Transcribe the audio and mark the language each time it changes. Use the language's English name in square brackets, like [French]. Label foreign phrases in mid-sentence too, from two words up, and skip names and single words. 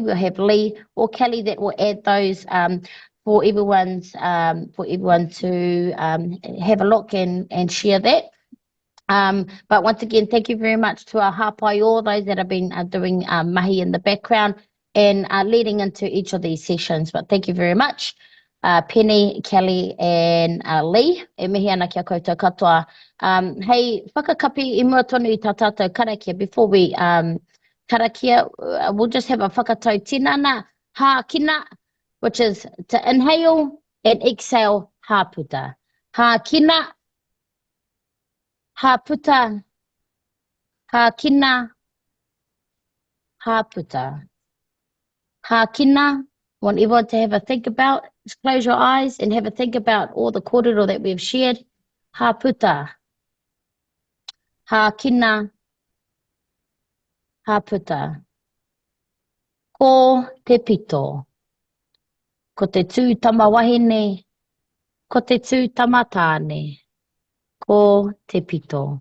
[English] We'll have Lee or Kelly that will add those for everyone to have a look and share that. But once again, thank you very much to our hapai, all those that have been doing mahi in the background and leading into each of these sessions. But thank you very much. Penny, Kelly, and Lee. [Māori] E mihi ana kia koutou katoa. Hey, whakakapi I mua tonu I tā tātou karakia. [English] Before we karakia, we'll just have a [Māori] whakatau tinana, hākina, [English] which is to inhale and exhale, [Māori] hāputa. Hākina, hāputa, hākina, hāputa. Hākina, [English] want everyone to have a think about. Just close your eyes and have a think about all the kōrero that we've shared. [Māori] Hāputa. Hākina. Hāputa. Ko te pito. Ko te tū tamawahine. Ko te tū tamatāne. Ko te pito.